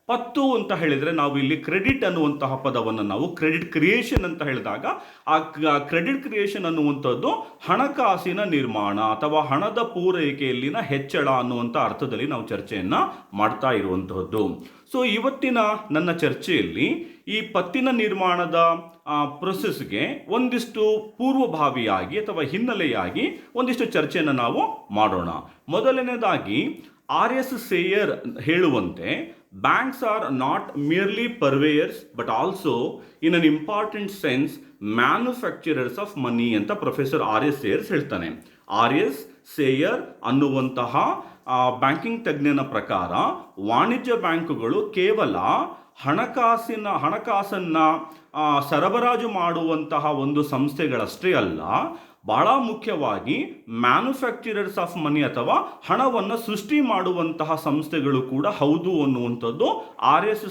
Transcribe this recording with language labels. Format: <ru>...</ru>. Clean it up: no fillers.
<kn>ಪತ್ತು ಅಂತ ಹೇಳಿದರೆ ನಾವು ಇಲ್ಲಿ ಕ್ರೆಡಿಟ್ ಅನ್ನುವಂತಹ ಪದವನ್ನು ನಾವು ಕ್ರೆಡಿಟ್ ಕ್ರಿಯೇಷನ್ ಅಂತ ಹೇಳಿದಾಗ ಆ ಕ್ರೆಡಿಟ್ ಕ್ರಿಯೇಷನ್ ಅನ್ನುವಂಥದ್ದು ಹಣಕಾಸಿನ ನಿರ್ಮಾಣ ಅಥವಾ ಹಣದ ಪೂರೈಕೆಯಲ್ಲಿನ ಹೆಚ್ಚಳ ಅನ್ನುವಂಥ ಅರ್ಥದಲ್ಲಿ ನಾವು ಚರ್ಚೆಯನ್ನು ಮಾಡ್ತಾ ಇರುವಂತಹದ್ದು. ಸೊ ಇವತ್ತಿನ ನನ್ನ ಚರ್ಚೆಯಲ್ಲಿ ಈ ಪತ್ತಿನ ನಿರ್ಮಾಣದ ಪ್ರೊಸೆಸ್ಗೆ ಒಂದಿಷ್ಟು ಪೂರ್ವಭಾವಿಯಾಗಿ ಅಥವಾ ಹಿನ್ನೆಲೆಯಾಗಿ ಒಂದಿಷ್ಟು ಚರ್ಚೆಯನ್ನು ನಾವು ಮಾಡೋಣ. ಮೊದಲನೇದಾಗಿ R.S. ಸೇಯರ್ ಹೇಳುವಂತೆ</kn> <en>banks are not merely purveyors but also in an important sense manufacturers of money</en> <kn>ಅಂತ ಪ್ರೊಫೆಸರ್</kn> <en>R.S.</en> <kn>ಸೇಯರ್ಸ್ ಹೇಳ್ತಾನೆ. R.S. ಸೇಯರ್ ಅನ್ನುವಂತಹ ಬ್ಯಾಂಕಿಂಗ್ ತಜ್ಞನ ಪ್ರಕಾರ ವಾಣಿಜ್ಯ ಬ್ಯಾಂಕುಗಳು ಕೇವಲ ಹಣಕಾಸನ್ನು ಸರಬರಾಜು ಮಾಡುವಂತಹ ಒಂದು ಸಂಸ್ಥೆಗಳಷ್ಟೇ ಅಲ್ಲ, ಬಹಳ ಮುಖ್ಯವಾಗಿ</kn> <en>manufacturers of money</en> <kn>ಅಥವಾ ಹಣವನ್ನು ಸೃಷ್ಟಿ ಮಾಡುವಂತಹ ಸಂಸ್ಥೆಗಳು ಕೂಡ ಹೌದು ಅನ್ನುವಂಥದ್ದು R.S.</kn>